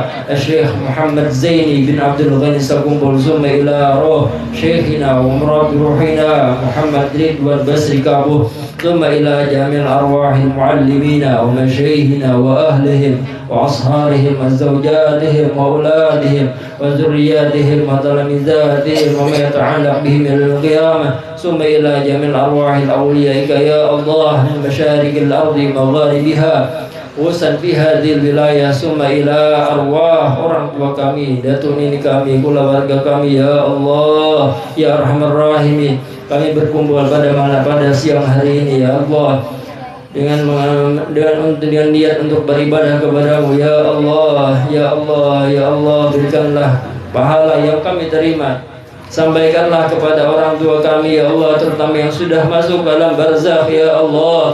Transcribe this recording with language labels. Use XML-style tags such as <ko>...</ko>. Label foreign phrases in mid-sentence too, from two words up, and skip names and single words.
<ar>الشيخ محمد زيني بن عبد الغني سكومبول ثم إلى روح شيخنا ومراد روحنا محمد رضوان بسري كابو ثم إلى جميع الأرواح المعلمين ومشايخنا وأهلهم وأصهارهم وزوجاتهم وأولادهم وذرياتهم وتلاميذاتهم وما يتعلق بهم إلى القيامة ثم إلى جميع الأرواح الأولياء يا الله من مشارق الأرض ومغاربها خصوصا في هذه الولاية ثم إلى أرواح</ar> <id>orang tua kami, datuk nini kami, keluarga kami,</id> <ar>يا الله يا أرحم الراحمين.</ar> <id>Kami berkumpul pada siang hari ini,</id> <ar>يا الله,</ar> <id>dengan niat untuk beribadah kepadamu,</id> <ar>يا الله يا الله يا الله.</ar> <id>Berikanlah pahala yang kami terima, sampaikanlah kepada orang tua kami,</id> <ar>يا الله,</ar> <id>terutama yang sudah masuk dalam barzakh,</id> <ar>يا الله.</ar>